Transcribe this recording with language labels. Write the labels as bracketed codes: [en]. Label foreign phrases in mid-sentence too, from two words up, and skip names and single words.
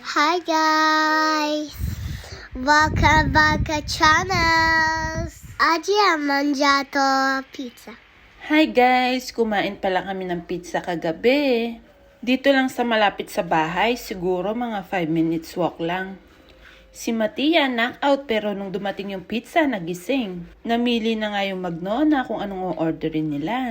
[en] Hi guys! Welcome back to channels! [it] Oggi ho mangiato pizza. [en] Hi guys! [tl] Kumain pala kami ng pizza kagabi. Dito lang sa malapit sa bahay, siguro mga 5 [en] minutes walk [tl] lang. Si Matia knockout pero nung dumating yung pizza, nagising. Namili na nga yung magnona kung anong o-orderin nila.